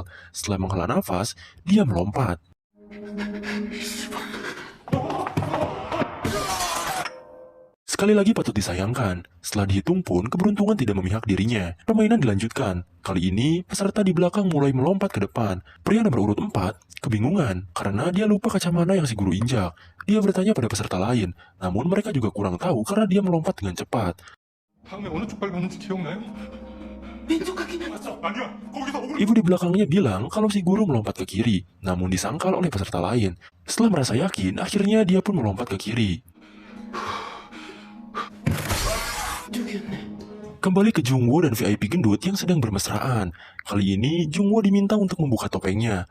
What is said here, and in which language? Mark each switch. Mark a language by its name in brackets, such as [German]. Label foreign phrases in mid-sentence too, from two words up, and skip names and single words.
[Indonesian] Setelah menghela nafas, dia melompat. Sekali lagi patut disayangkan, setelah dihitung pun keberuntungan tidak memihak dirinya. Permainan dilanjutkan. Kali ini, peserta di belakang mulai melompat ke depan. Pria nomor urut 4 kebingungan karena dia lupa kaca mana yang si guru injak. Dia bertanya pada peserta lain, namun mereka juga kurang tahu karena dia melompat dengan cepat. [Korean] 다음에 어느 쪽 밟았는지 기억나요? 왼쪽 가긴 맞죠? 아니야. 거기서 오른 [Indonesian] Ibu di belakangnya bilang kalau si guru melompat ke kiri, namun disangkal oleh peserta lain. Setelah merasa yakin, akhirnya dia pun melompat ke kiri. [Korean] 쪽이었네. [Indonesian] Kembali ke Jungwoo dan VIP gendut yang sedang bermesraan. Kali ini, Jungwoo diminta untuk membuka topengnya.